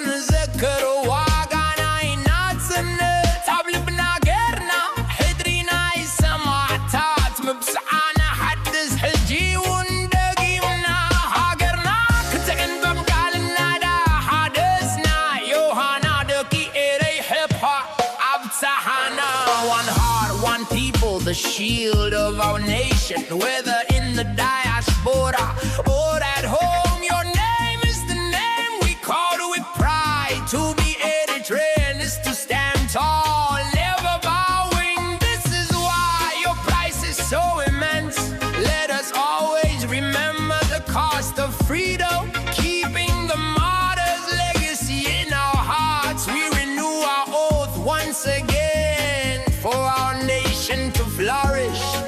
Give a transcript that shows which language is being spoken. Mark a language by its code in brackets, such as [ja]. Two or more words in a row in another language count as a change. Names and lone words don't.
[ti] ዘከሮ ዋጋ ናይ ናጽነት ኣብ ልብና ገርና ሕድሪ ናይ ሰማዕታት ምብስዓና ሓድስ ሕጂ እውን ደጊምና ሃገርና ክትዕንበብ ቃልናዳ ሓደስና ዮሃና ደቂ ኤረይ ሕብሓ ኣብ ፀሓና [en] One heart, one people, the shield of our nation Whether in the diaspora or at home Your name is the name we call with pride To be Eritrean is to stand tall, never bowing This is why your price is so immense Let us always remember the cost of freedom Keeping the martyrs' legacy in our hearts We renew our oath once again For our nation to flourish